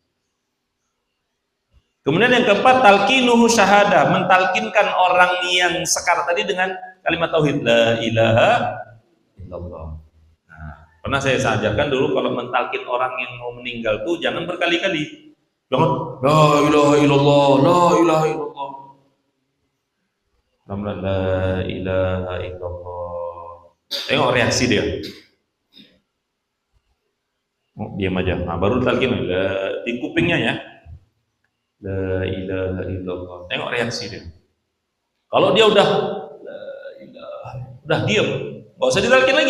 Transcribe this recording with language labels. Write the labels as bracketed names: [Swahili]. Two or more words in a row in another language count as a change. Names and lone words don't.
[Indonesian] Kemudian yang keempat, [Arabic] تلقينه الشهادة, [Indonesian] mentalkinkan orang yang sekarat tadi dengan kalimat tauhid [Arabic] لا إله إلا الله. [Indonesian] Nah, pernah saya ajarkan dulu kalau mentalkin orang yang mau meninggal tuh jangan berkali-kali. [Arabic] Jangan لا إله إلا الله لا إله إلا الله. لا إله إلا الله. [Indonesian] Tengok reaksi dia. Oh, diam aja. Nah, baru talkin di kupingnya ya. [Arabic] لا إله إلا الله. [Indonesian] Tengok reaksi dia. Kalau dia udah diam, nggak usah ditalkin lagi.